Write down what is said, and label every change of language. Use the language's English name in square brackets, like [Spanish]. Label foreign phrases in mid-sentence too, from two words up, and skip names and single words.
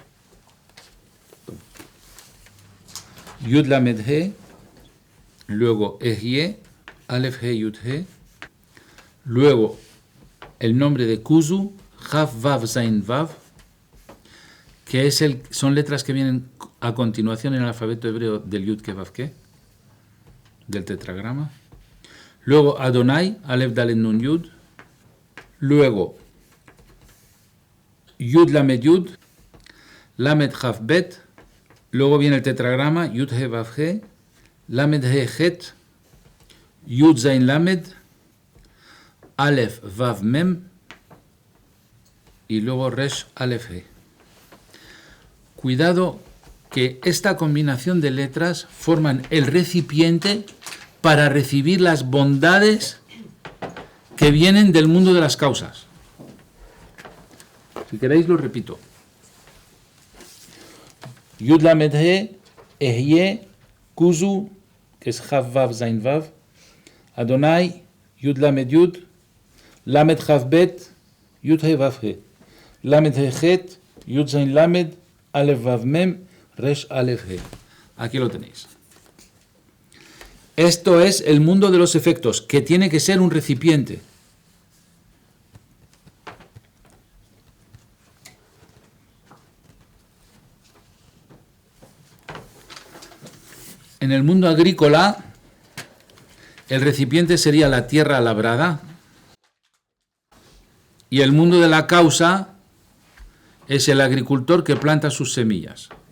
[Hebrew] יוד למד הא, luego אהיה, אלף הא יוד הא, [Spanish] luego el nombre de [Hebrew] כוזו, כף וו זין וו, [Spanish] que son letras que vienen a continuación en el alfabeto hebreo del [Hebrew] יוד קא וו קא, [Spanish] del tetragrama. [Hebrew] Luego אדני, אלף דלת נון יוד. Luego יוד למד יוד, למד כף בית. [Spanish] Luego viene el tetragrama [Hebrew] יוד הא וו הא, למד הא חית, יוד זין למד, אלף וו מם [Spanish] y luego [Hebrew] ריש אלף הא. [Spanish] Cuidado que esta combinación de letras forman el recipiente para recibir las bondades que vienen del mundo de las causas. Si queréis lo repito. [Hebrew] יוד למד הא, אהיה, כוזו, [Spanish] que es [Hebrew] כף וו זין וו, אדני, יוד למד יוד, למד כף בית, יוד הא וו הא, למד הא חית, יוד זין למד, אלף וו מם, ריש אלף הא. [Spanish] Aquí lo tenéis. Esto es el mundo de los efectos, que tiene que ser un recipiente. En el mundo agrícola, el recipiente sería la tierra labrada y el mundo de la causa es el agricultor que planta sus semillas.